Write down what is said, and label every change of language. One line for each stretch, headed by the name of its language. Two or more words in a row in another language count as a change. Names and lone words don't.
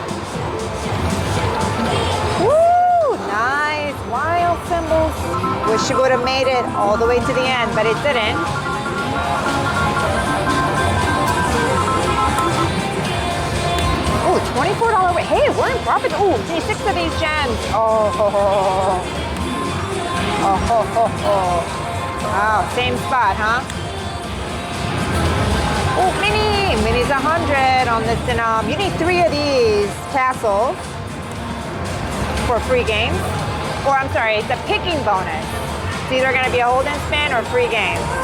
English: Woo, nice, wild symbols. Wish you would have made it all the way to the end, but it didn't. Oh, $24 weight. Hey, we're in profit. Oh, see, 6 of these gems. Oh, ho, ho, ho. Oh, ho, ho, ho. Wow, same spot, huh? Oh, mini. Mini's 100 on this denom. You need 3 of these castles for free games. Or, I'm sorry, it's a picking bonus. It's either going to be a hold and spin or free game.